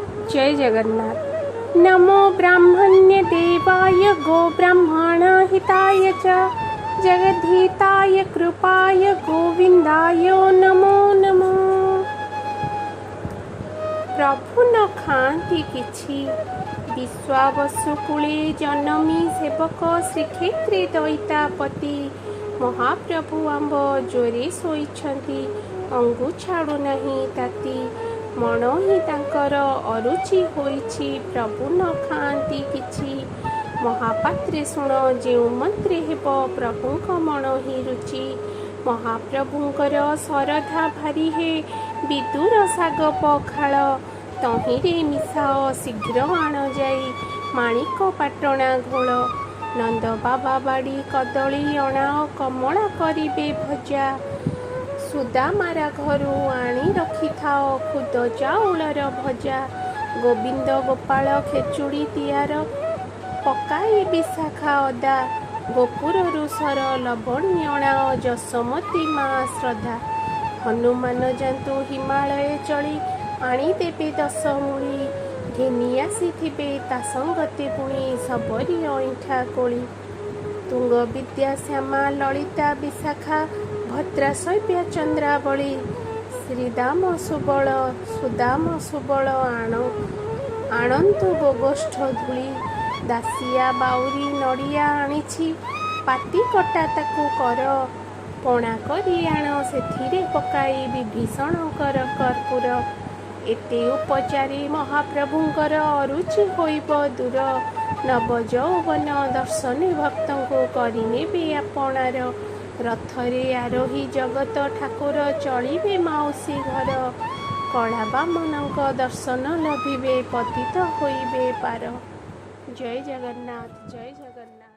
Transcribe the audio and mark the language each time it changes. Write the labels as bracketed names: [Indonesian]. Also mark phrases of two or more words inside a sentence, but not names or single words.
[Odia] ଜୟ ଜଗନ୍ନାଥ। [Sanskrit] नमो ब्राह्मण्य देवाय गो ब्राह्मण हिताय च जगद्धिताय कृपाय गोविंदाय नमो नमो। [Odia] ପ୍ରଭୁ ନ ଖାତି କିଛି ବିଶ୍ୱାବସୁକୂଳେ ଜନମି ସେବକ ଶ୍ରୀକ୍ଷେତ୍ରେ ଦୈତାପତି ମହାପ୍ରଭୁ ଆମ୍ବ ଜୋରେ ଶୋଇଛନ୍ତି ଅଙ୍ଗୁ ଛାଡୁ ନାହିଁ ତାତି ମନ ହି ତାଙ୍କର ଅରୁଚି ହୋଇଛି ପ୍ରଭୁ ନ ଖାତି କିଛି ମହାପାତ୍ରେ ଶୁଣ ଜୋ ମନ୍ତ୍ରେ ହେବ ପ୍ରଭୁଙ୍କ ମନ ହି ରୁଚି ମହାପ୍ରଭୁଙ୍କର ଶରଧା ଭାରି ହେ ବିଦୁର ଶାଗ ପଖାଳ ତହିରେ ମିଶାଅ ଶୀଘ୍ର ଆଣ ଯାଇ ମାଣିକ ପାଟଣା ଘୋଲ ନନ୍ଦ ବାବା ବାଡ଼ି କଦଳୀ ଅଣାଅ କମଳା କରିବେ ଭଜା ସୁଦାମାର ଘରୁ ଆଣି ରଖି ଥାଅ ଖୁଦ ଚାଉଳର ଭଜା ଗୋବିନ୍ଦ ଗୋପାଳ ଖେଚୁଡ଼ି ତିଆର ପକାଇ ବିଶାଖା ଅଦା ଗୋପୁରୁ ସର ଲବଣୀ ଅଣାଅ ଯଶମତୀ ମାଁ ଶ୍ରଦ୍ଧା ହନୁମାନ ଯାତୁ ହିମାଳୟ ଚଲି ଆଣି ଦେବେ ଦଶ ମୁଢ଼ି ଘେନି ଆସିଥିବେ ତା ସଙ୍ଗତେ ପୁଣି ଶବରୀ ଅଇଠା କୋଳି ତୁଙ୍ଗ ବିଦ୍ୟା ଶ୍ୟାମା ଲଳିତା ବିଶାଖା ଭଦ୍ରା ଶୈବ୍ୟା ଚନ୍ଦ୍ରାବଳୀ ଶ୍ରୀଦାମ ସୁବଳ ସୁଦାମ ସୁବଳ ଆଣନ୍ତୁ ଗୋଗୋଷ୍ଠ ଧୂଳି ଦାସିଆ ବାଉରି ନଡ଼ିଆ ଆଣିଛି ପାତି କଟା ତାକୁ କର ପଣା କରି ଆଣ ସେଥିରେ ପକାଇ ବିଭୀଷଣ କର କର୍ପୂର ଏତେ ଉପଚାରି ମହାପ୍ରଭୁଙ୍କର ଅରୁଚି ହୋଇବ ଦୂର ନବ ଯୌବନ ଦର୍ଶନେ ଭକ୍ତଙ୍କୁ କରିନେବେ ଆପଣାର ରଥରେ ଆରୋହି ଜଗତ ଠାକୁର ଚଳିବେ ମାଉସୀ ଘର କଳା ବାମନକ ଦର୍ଶନ ଲଭିବେ ପତିତ ହୋଇବେ ପାର। ଜୟ ଜଗନ୍ନାଥ ଜୟ ଜଗନ୍ନାଥ।